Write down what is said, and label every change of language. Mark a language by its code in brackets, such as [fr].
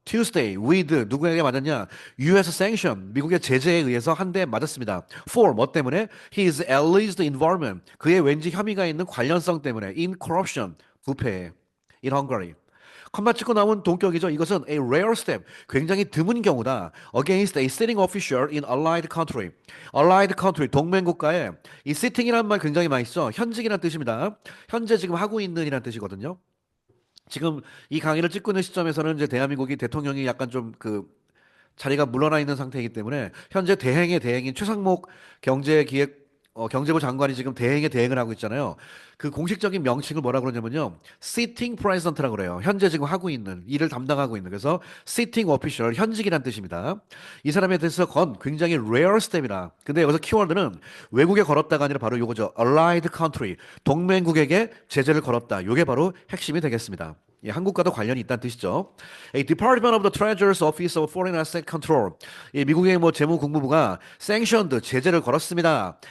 [en] Tuesday with [ko] 누구에게 맞았냐? [en] US sanction [ko] 미국의 제재에 의해서 한 대 맞았습니다. For 뭐 때문에? [en] His alleged involvement [ko] 그의 왠지 혐의가 있는 관련성 때문에 [en] in corruption [ko] 부패에 [en] in Hungary. [ko] 컴마 찍고 나온 동격이죠. 이것은 [en] a rare step, [ko] 굉장히 드문 경우다. [en] Against a sitting official in allied country. allied country, [ko] 동맹국가에 이 sitting이라는 말 굉장히 많이 써. 현직이라는 뜻입니다. 현재 지금 하고 있는이라는 뜻이거든요. 지금 이 강의를 찍고 있는 시점에서는 이제 대한민국이 대통령이 약간 좀 그 자리가 물러나 있는 상태이기 때문에 현재 대행의 대행인 최상목 경제부 장관이 지금 대행의 대행을 하고 있잖아요. 그 공식적인 명칭을 뭐라 그러냐면요. [en] sitting president [ko] 라고 그래요. 현재 지금 하고 있는 일을 담당하고 있는 그래서 [en] sitting official [ko] 현직이란 뜻입니다. 이 사람에 대해서 건 굉장히 [en] rare step [ko] 이라. 근데 여기서 키워드는 외국에 걸었다가 아니라 바로 요거죠. [en] allied country [ko] 동맹국에게 제재를 걸었다. 요게 바로 핵심이 되겠습니다. 예, 한국과도 관련이 있다는 뜻이죠. [en] A Department of the Treasurer's Office of Foreign Asset Control. [ko] 이 미국의 뭐 재무국무부가 sanctioned 제재를 걸었습니다.